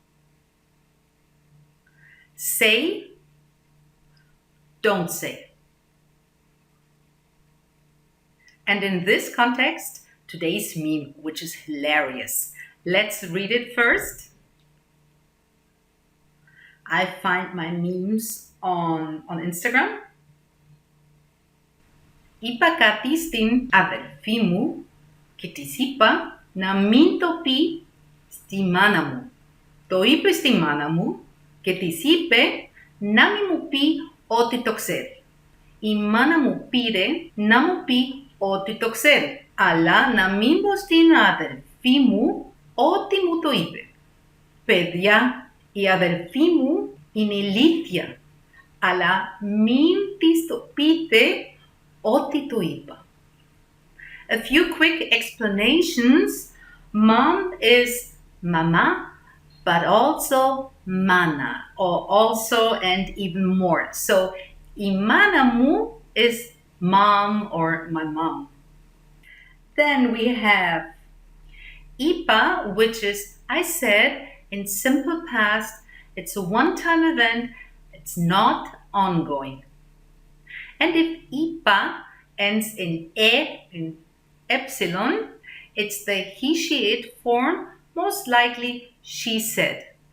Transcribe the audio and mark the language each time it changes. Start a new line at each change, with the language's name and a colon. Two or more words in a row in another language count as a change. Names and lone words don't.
English: Say, don't say. And in this context, today's meme, which is hilarious. Let's read it first. I find my memes on Instagram.
Greek: Είπα κάτι στην αδελφή μου και της είπα να μην το πει στη μάνα μου. Το είπε στη μάνα μου και της είπε να μην μου πει ότι το ξέρει. Η μάνα μου πήρε να μου πει ότι το ξέρει, αλλά να μην πω στην αδελφή μου ότι μου το είπε. Παιδιά, η αδελφή μου είναι ηλίθια, αλλά μην της το πείτε ότι to είπα.
English: A few quick explanations. Mom is mama, but also mana, or also and even more. So,
Greek: η μάνα μου
English: is mom or my mom. Then we have είπα, which is I said in simple past. It's a one-time event. It's not ongoing. And if είπα ends in in epsilon, it's the he, she, it form, most likely she said.